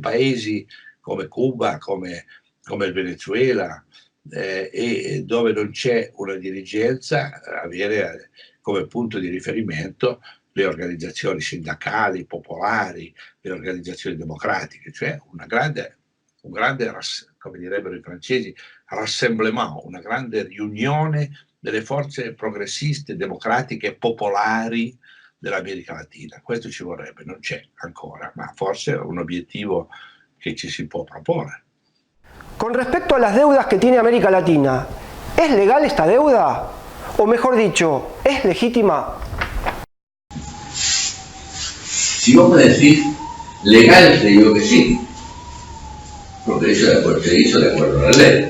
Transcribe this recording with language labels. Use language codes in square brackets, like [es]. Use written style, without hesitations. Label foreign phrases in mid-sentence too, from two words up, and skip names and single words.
[it] paesi come Cuba, come il Venezuela, e dove non c'è una dirigenza, avere come punto di riferimento le organizzazioni sindacali, popolari, le organizzazioni democratiche, cioè un grande, come direbbero i francesi, rassemblement, una grande riunione delle forze progressiste, democratiche, popolari dell'America Latina. Questo ci vorrebbe, non c'è ancora, ma forse è un obiettivo que ci si può proporre. [es] Con respecto a las deudas que tiene América Latina, ¿es legal esta deuda? O mejor dicho, ¿es legítima? Si vos me decís legal, te digo que sí, porque eso se hizo de acuerdo a la ley.